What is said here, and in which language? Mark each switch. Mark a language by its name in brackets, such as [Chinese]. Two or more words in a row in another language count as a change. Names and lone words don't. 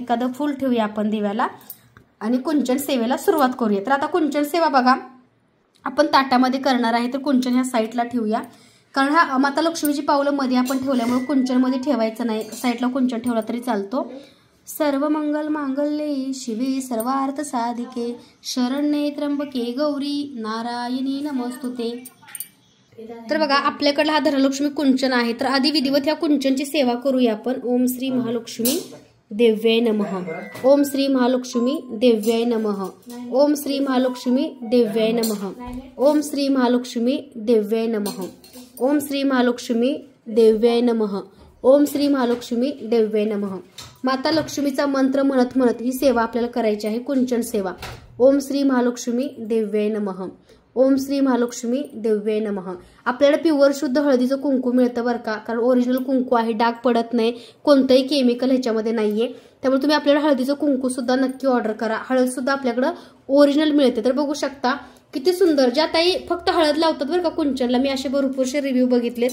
[Marathi] एखादं फुल ठेवूया आपण दिव्याला आणि कुंचन सेवेला सुरुवात करूया. तर आता कुंचन सेवा बघा आपण ताटामध्ये करणार आहे. तर कुंचन ह्या साईडला ठेवूया. कारण हा माता लक्ष्मीची पावलं मध्ये आपण ठेवल्यामुळे कुंचन मध्ये ठेवायचं नाही. साईडला कुंचन ठेवला तरी चालतो. [Sanskrit] सर्व मंगल मांगल्ये शिवे सर्वार्थ साधिके शरण्ये त्र्यंबके गौरी नारायणी नमोस्तुते. [Marathi] तर बघा आपल्याकडला हा धनलक्ष्मी कुंचन आहे. तर आधी विधिवत ह्या कुंचनची सेवा करूया आपण. [Sanskrit] ओम श्री महालक्ष्मी देव्याय नमः. ओम श्री महालक्ष्मी देव्याय नमः. ओम श्री महालक्ष्मी देव्याय नमः. ओम श्री महालक्ष्मी देव्याय नमः. ओम श्री महालक्ष्मी देव्याय नमः. ओम श्री महालक्ष्मी देव्याय नमः. [Marathi] माता लक्ष्मीचा मंत्र म्हणत म्हणत ही सेवा आपल्याला करायची आहे कुंचन सेवा. [Sanskrit] ओम श्री महालक्ष्मी देव्याय नमः. ओम श्री महालक्ष्मी देव्याय नमः. [Marathi] आपल्याला प्युअर शुद्ध हळदीचं कुंकू मिळतं बरं का. कारण ओरिजिनल कुंकू आहे. डाग पडत नाही. कोणतंही केमिकल ह्याच्यामध्ये नाहीये. त्यामुळे तुम्ही आपल्याला हळदीचं कुंकू सुद्धा नक्की ऑर्डर करा. हळद सुद्धा आपल्याकडं ओरिजिनल मिळते. तर बघू शकता किती सुंदर. ज्या ताई फक्त हळद लावतात बरं का कुंचनला मी असे भरपूरसे रिव्ह्यू बघितलेत.